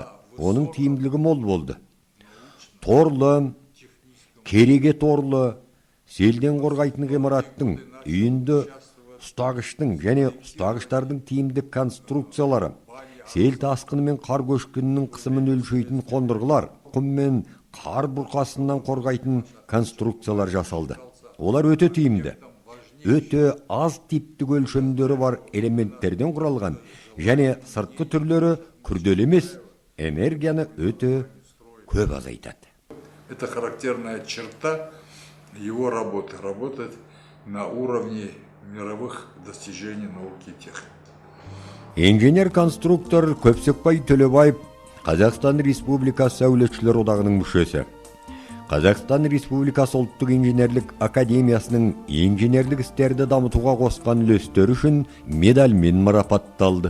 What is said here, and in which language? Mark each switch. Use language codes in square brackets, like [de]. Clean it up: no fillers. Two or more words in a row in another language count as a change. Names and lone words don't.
[kk] Оның тиімділігі мол болды. Торлы, кереге торлы, селден қорғайтын ғимараттың, үйінді ұстағыштың және ұстағыштардың тиімдік конструкциялары, сел тасқыны мен қар көшкінінің қысымын өлшейтін қондырғылар, құм мен қар бұрқасынан қорғайтын конструкциялар жасалды. Олар өте тиімді. Өте аз типтік өлшемдері бар элементтерден құралған және сыртқы түрлері күрделі емес, энергияны өте көп азайтады. [ru] Это характерная черта его работы. Работает на уровне мировых достижений науки и техники. [kk] Инженер-конструктор Көпсекбай Төлебаев Қазақстан Республикасы Сәулетшілер одағының мүшесі. Қазақстан Республикасы ұлттық инженерлік академиясының инженерлік істерді дамытуға қосқан үлестері үшін медальмен марапатталды.